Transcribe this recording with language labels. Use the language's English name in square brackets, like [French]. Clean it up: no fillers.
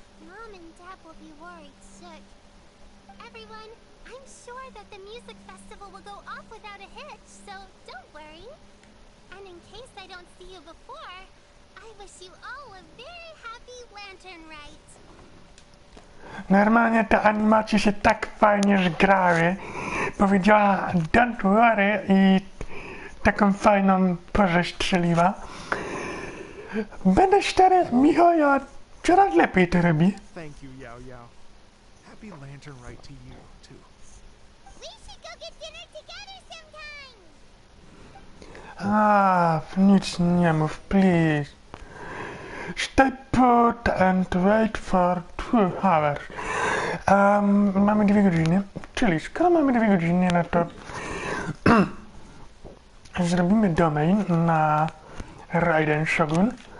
[English] Mom and Dad will be worried sick. Everyone, I'm sure that the music festival will go off without a hitch, so don't worry. And in case I don't see you before, I wish you all a very happy lantern rite. [Polish] Normalnie te animacje się tak fajnie zgrały. Powiedziała [English] don't worry [Polish] i taką fajną porę strzeliła. Będę szczery, Michał coraz lepiej to robi. [English] Thank you, Yao Yao. Happy Lantern Rite to you, too. We should go get dinner together sometime. [Polish] Nic nie mów, please. [English] Stay put and wait for 2 hours. [Polish] Mamy 2 godziny, czyli skoro mamy 2 godziny, no to zrobimy domain na Raiden Shogun.